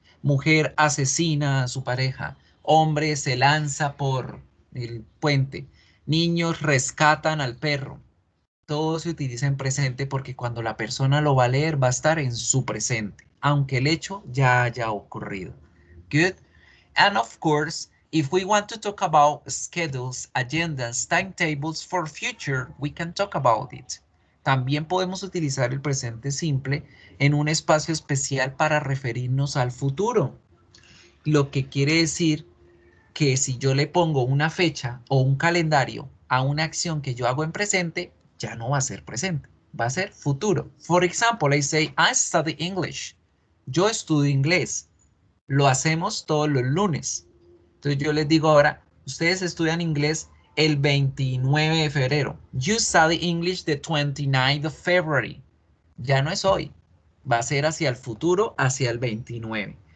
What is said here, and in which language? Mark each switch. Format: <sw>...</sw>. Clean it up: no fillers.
<es>Mujer asesina a su pareja. Hombre se lanza por el puente. Niños rescatan al perro. Todo se utiliza en presente porque cuando la persona lo va a leer va a estar en su presente, aunque el hecho ya haya ocurrido.</es> <en>Good. And of course, if we want to talk about schedules, agendas, timetables for future, we can talk about it.</en> <es>También podemos utilizar el presente simple en un espacio especial para referirnos al futuro. Lo que quiere decir que si yo le pongo una fecha o un calendario a una acción que yo hago en presente, ya no va a ser presente, va a ser futuro.</es> <en>For example, I say, I study English.</en> <es>Yo estudio inglés. Lo hacemos todos los lunes. Entonces yo les digo ahora, ustedes estudian inglés el 29 de febrero.</es> <en>You study English the 29th of February.</en> <es>Ya no es hoy. Va a ser hacia el futuro, hacia el 29.</es>